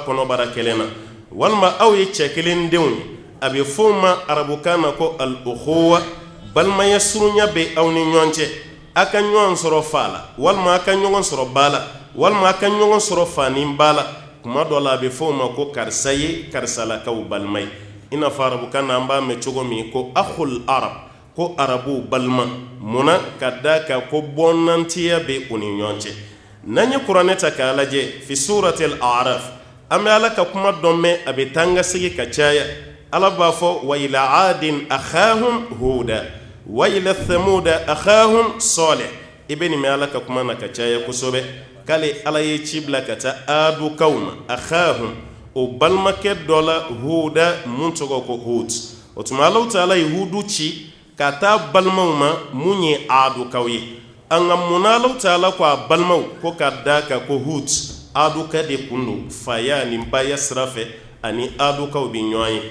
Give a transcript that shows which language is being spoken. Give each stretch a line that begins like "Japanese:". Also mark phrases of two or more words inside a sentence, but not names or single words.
Bambara: kɔnɔbara kelen na walima aw ye cɛ kelen denw ye a bɛ fɔ o ma arabukan na ko al-ukhuwa balimaya surunya bɛ aw ni ɲɔgɔn cɛ a ka ɲɔgɔn sɔrɔ fa la walima a ka ɲɔgɔn sɔrɔ ba la walima a ka ɲɔgɔn sɔrɔ fa ni ba la kuma dɔ la a bɛ fɔ o ma ko karisa ye karisalakaw balima ye i n'a fɔ arabukan na an b'a mɛn cogo min ko
Arabic: أخو العرب
Bambara: ko arabuw balima munna ka da kan ko bɔnnantiya bɛ u ni ɲɔgɔn cɛ n'an ye kuranɛ ta k'a lajɛ
Arabic: في سورة الأعراف
Bambara: an bɛ ala ka kuma dɔ mɛn a bɛ taa ka segi ka caya ala b'a fɔ
Arabic: وإلى عاد أخاهم هودا وإلى ثمود أخاهم صالح
Bambara: i bɛ nin mɛn ala ka kuma na ka caya kosɛbɛ k'ale ala ye ci bila ka taa adukaw ma akhahum o balimakɛ dɔ la huda mun tɔgɔ ko hud o tuma Alahu Taala ye hudu ci ka taa balimaw ma mun ye adukaw ye an ka munna Alahu Taala ko a balimaw ko ka da kan ko hud aduka de kun don faya ni baya sira fɛ ani adukaw bɛ ɲɔgɔn ye